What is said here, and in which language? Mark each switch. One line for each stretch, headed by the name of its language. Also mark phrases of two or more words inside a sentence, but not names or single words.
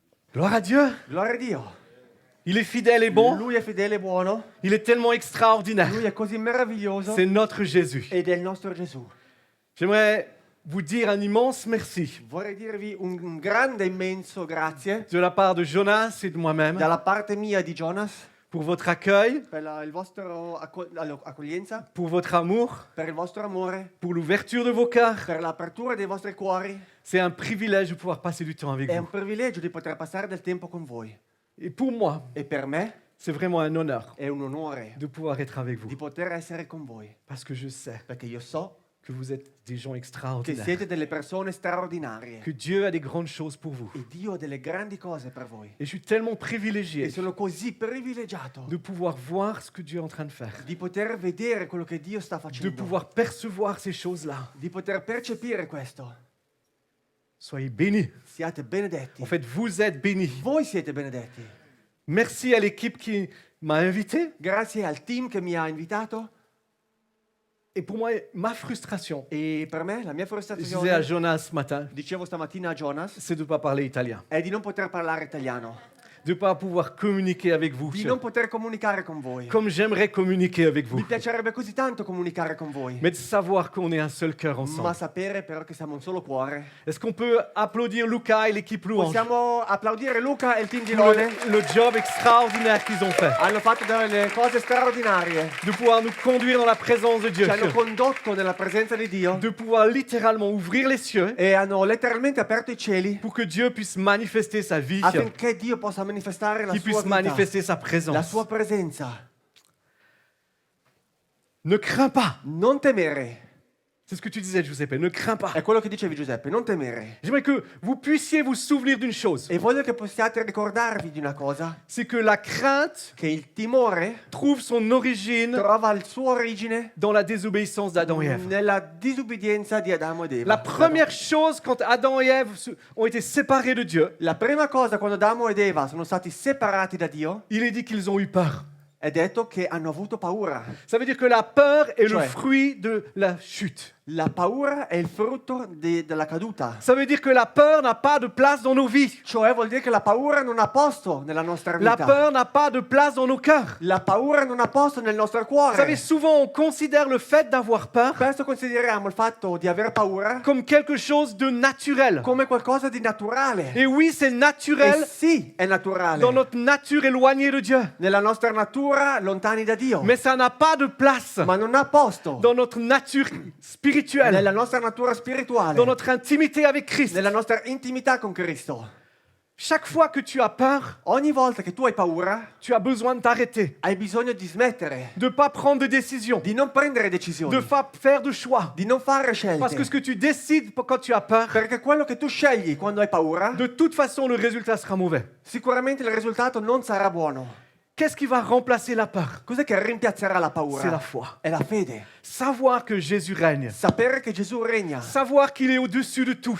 French: Gloire à Dieu.
Italian: Gloria a Dio.
French: Il est fidèle et bon.
Italian: Lui è fedele e buono.
French: Il est tellement extraordinaire.
Italian: Lui è così meraviglioso.
French: C'est notre Jésus.
Italian: Ed è il nostro Gesù.
French: J'aimerais vous dire un immense merci
Italian: Vorrei dirvi un grande, immenso grazie
French: de la part de Jonas et de moi-même
Italian: dalla parte mia e di Jonas
French: pour votre accueil,
Italian: per il vostro accoglienza,
French: pour votre amour,
Italian: per il vostro amore,
French: pour l'ouverture de vos cœurs.
Italian: per l'apertura dei vostri cuori.
French: C'est un privilège de pouvoir passer du temps avec
Italian: È un
French: vous.
Italian: privilegio di poter passare del tempo con voi.
French: Et pour moi,
Italian: E per me
French: c'est vraiment un honneur
Italian: è un onore
French: de pouvoir être avec vous.
Italian: di poter essere con voi.
French: Parce que je sais
Italian: Perché io so
French: que vous êtes des gens
Italian: che
French: extraordinaires.
Italian: siete delle persone straordinarie.
French: Que Dieu a des grandes choses pour vous.
Italian: E Dio ha delle grandi cose per voi.
French: Et je suis tellement
Italian: E
French: privilégié
Italian: sono così privilegiato
French: de pouvoir voir ce que Dieu est en train de faire.
Italian: di poter vedere quello che Dio sta
French: De
Italian: facendo.
French: pouvoir percevoir ces choses-là.
Italian: Di poter percepire questo.
French: Soyez bénis.
Italian: Siate benedetti.
French: En fait, vous êtes bénis.
Italian: Voi siete benedetti.
French: Merci à l'équipe qui m'a invité.
Italian: Grazie al team che mi ha invitato.
French: Et pour moi, ma frustration,
Italian: E per me, la mia
French: je disais à
Italian: frustrazione,
French: Jonas ce matin,
Italian: dicevo stamattina a Jonas,
French: c'est de ne pas parler italien.
Italian: è di non poter parlare italiano.
French: De ne pas pouvoir communiquer avec vous.
Italian: Di non poter comunicare con voi.
French: Comme j'aimerais communiquer avec
Italian: Mi
French: vous.
Italian: piacerebbe così tanto comunicare con voi.
French: Mais de savoir qu'on est un seul cœur
Italian: Ma
French: ensemble.
Italian: sapere però che siamo un solo cuore.
French: Est-ce qu'on peut applaudir Luca et l'équipe Louange
Italian: Possiamo applaudire Luca e il team di
French: pour
Italian: Lode.
French: le job extraordinaire qu'ils ont fait?
Italian: Hanno fatto delle cose straordinarie.
French: De pouvoir nous conduire dans la présence de Dieu.
Italian: Ci hanno condotto nella presenza di Dio
French: De pouvoir littéralement ouvrir les cieux
Italian: e hanno letteralmente aperto i cieli
French: pour que Dieu puisse manifester sa vie,
Italian: affinché Dio possa manifestare la
French: qu'il
Italian: sua
French: puisse
Italian: vita,
French: manifester sa
Italian: la
French: présence.
Italian: sua presenza.
French: Ne crains pas.
Italian: Non temere.
French: C'est ce que tu disais, Giuseppe. Ne crains pas.
Italian: È quello che dicevi Giuseppe, non temere.
French: J'aimerais que vous puissiez vous souvenir d'une chose.
Italian: E voglio che possiate ricordarvi di una cosa,
French: C'est que la crainte
Italian: che il timore
French: trouve son origine
Italian: trova il suo origine
French: dans la désobéissance d'Adam et Ève.
Italian: nella disubbidienza di Adamo ed Eva.
French: La première chose quand Adam et Ève ont été séparés de Dieu,
Italian: La prima cosa quando Adamo ed Eva sono stati separati da Dio
French: il est dit qu'ils ont eu peur.
Italian: è detto che hanno avuto paura.
French: Ça veut dire que la peur est le
Italian: Cioè-
French: fruit de la chute.
Italian: La paura è il frutto della caduta.
French: Ça veut dire que la peur n'a pas de place dans nos vies.
Italian: Cioè vuol dire che la paura non ha posto nella nostra
French: La
Italian: vita.
French: peur n'a pas de place dans nos cœurs.
Italian: La paura non ha posto nel nostro
French: Vous savez,
Italian: cuore.
French: souvent on considère le fait d'avoir peur
Italian: Spesso consideriamo il fatto di aver paura
French: comme quelque chose de naturel.
Italian: come qualcosa di naturale.
French: Et oui, c'est
Italian: E
French: naturel
Italian: sì, è naturale.
French: dans notre nature éloignée de Dieu.
Italian: Nella nostra natura lontani da Dio.
French: Mais ça n'a pas de place
Italian: Ma non ha posto
French: dans notre nature spirituelle,
Italian: nella nostra natura spirituale.
French: dans notre intimité avec Christ.
Italian: Nella nostra intimità con Cristo.
French: Chaque fois que tu as peur,
Italian: Ogni volta che tu hai paura,
French: tu as besoin de t'arrêter,
Italian: hai bisogno di smettere,
French: de ne pas prendre de décision,
Italian: di non prendere
French: de
Italian: decisioni,
French: ne pas faire de choix.
Italian: di non fare
French: Parce que ce
Italian: scelte.
French: que tu décides quand tu as peur,
Italian: Perché quello che tu scegli quando hai paura,
French: de toute façon, le résultat sera mauvais.
Italian: sicuramente il risultato non sarà buono.
French: Qu'est-ce qui va remplacer la peur?
Italian: Cos'è che rimpiazzerà la
French: C'est la
Italian: paura?
French: foi.
Italian: È la fede.
French: Savoir que Jésus règne.
Italian: Sapere che Gesù regna.
French: Savoir qu'il est au-dessus de tout.